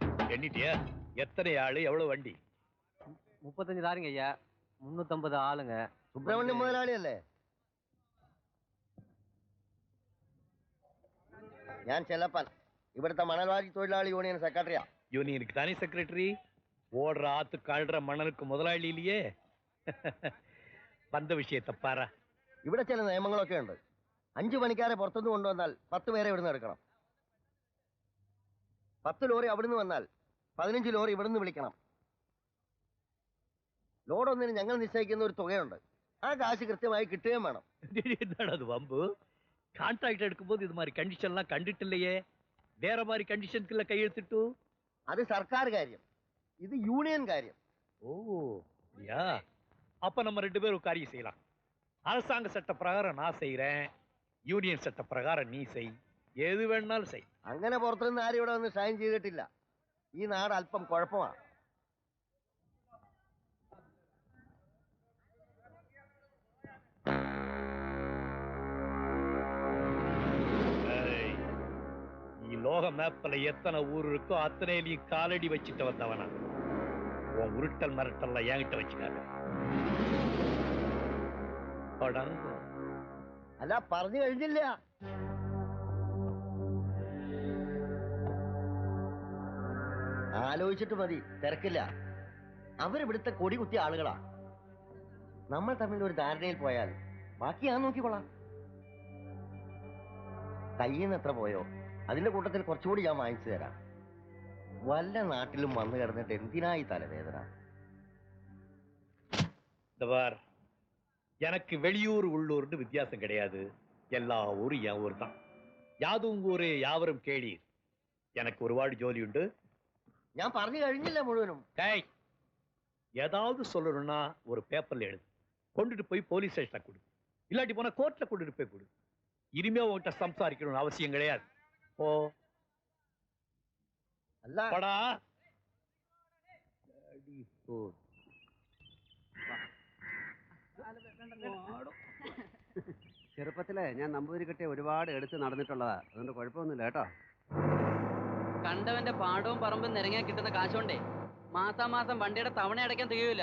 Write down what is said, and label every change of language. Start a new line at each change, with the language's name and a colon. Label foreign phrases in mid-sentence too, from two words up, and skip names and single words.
Tamil: எண்ணிட்டியா? எத்தனை ஆளு, எவ்வளவு வண்டி? 35 லாரிங்க ஐயா, 350 ஆளுங்க.
Malayalam: സുബ്രഹ്മണ്യം മുതലാളിയല്ലേ? ഞാൻ ചെല്ലപ്പൻ, ഇവിടുത്തെ മണൽവാരി തൊഴിലാളി യൂണിയൻ സെക്രട്ടറിയാ.
Tamil: யூனியனுக்கு தானே செக்ரட்டரி? ஓடுற ஆத்து காழ்ற மணலுக்கு முதலாளி இல்லையே. வந்த விஷயத்தை பாரா.
Malayalam: ഇവിടെ ചില നിയമങ്ങളൊക്കെ ഉണ്ട്. 5 പണിക്കാരെ പുറത്തുനിന്ന് കൊണ്ടുവന്നാൽ 10 പേരെ ഇവിടുന്ന് എടുക്കണം. 10 ലോറി അവിടുന്ന് വന്നാൽ 15 ലോറി ഇവിടുന്ന് വിളിക്കണം. ലോഡൊന്നിന് ഞങ്ങൾ നിശ്ചയിക്കുന്ന ഒരു തുകയുണ്ട്. ആ കാശ് കൃത്യമായി കിട്ടുകയും വേണം.
Tamil: என்னடா அது வம்பு? கான்ட்ராக்ட் எடுக்கும்போது இது மாதிரி கண்டிஷன்லாம் கண்டுட்டு இல்லையே. வேற மாதிரி கண்டிஷனுக்குள்ள கையெழுத்திட்டு.
Malayalam: അത് സർക്കാർ കാര്യം, ഇത് യൂണിയൻ കാര്യം.
Tamil: ஓ யா, அப்ப நம்ம 2 பேரும் ஒரு காரியம் செய்யலாம். அரசாங்க சட்ட பிரகாரம் நான் செய்யறேன், யூனியன் சட்ட பிரகாரம் நீ செய். எது வேணாலும் செய்.
Malayalam: അങ്ങനെ പുറത്തുനിന്ന് ആരും ഇവിടെ വന്ന് ഷൈൻ ചെയ്തിട്ടില്ല. ഈ നാട് അല്പം കുഴപ്പമാണ്.
Tamil: லோக மேப்ல எத்தனை ஊர் இருக்கோ அத்தனையிலையும் காலடி வச்சுட்டு வந்தவனா. உன் உருட்டல் மிரட்டல்ல என்கிட்ட வச்சுக்காத.
Malayalam: അല്ല, പറഞ്ഞു കഴിഞ്ഞില്ല. ആലോചിച്ചിട്ട് മതി, തിരക്കില്ല. അവരിവിടുത്തെ കൊടി കുത്തിയ ആളുകളാ. നമ്മൾ തമ്മിൽ ഒരു ധാരണയിൽ പോയാൽ ബാക്കി ഞാൻ നോക്കിക്കൊള്ളാം. കയ്യിൽ നിന്ന് എത്ര പോയോ അതിന്റെ കൂട്ടത്തിൽ കുറച്ചുകൂടി ഞാൻ വാങ്ങിച്ചു തരാം. വല്ല നാട്ടിലും വന്നു കിടന്നിട്ട് എന്തിനായി തലവേദന?
Tamil: எனக்கு வெளியூர் உள்ளூர்னு வித்தியாசம் கிடையாது. எல்லா ஊரும் என் ஊர் தான். யாதும் ஊரே யாவரும் கேளீர்.
Malayalam: எனக்கு ഒരുപാട് ജോലിയുണ്ട്. ഞാൻ പറഞ്ഞു കഴിഞ്ഞില്ല മുഴുവനും.
Tamil: ஏதாவது சொல்லணும்னா ஒரு பேப்பர்ல எழுது, கொண்டுட்டு போய் போலீஸ் ஸ்டேஷன்ல கொடு, இல்லாட்டி போனா கோர்ட்ல கொண்டுட்டு போய் கொடு. இனிமே உங்ககிட்ட சம்சாரிக்கணும்னு அவசியம் கிடையாது. ஓ
Malayalam: അല്ല படா. ചെറുപ്പത്തില് ഞാൻ നമ്പൂതിരിക്കട്ടെ ഒരുപാട് എടുത്ത് നടന്നിട്ടുള്ളതാ. അതുകൊണ്ട് കുഴപ്പമൊന്നുമില്ല കേട്ടോ. കണ്ടവന്റെ പാടവും പറമ്പും നിരങ്ങാൻ കിട്ടുന്ന കാശോണ്ടേ മാസാമാസം വണ്ടിയുടെ തവണ അടയ്ക്കാൻ തികയൂല.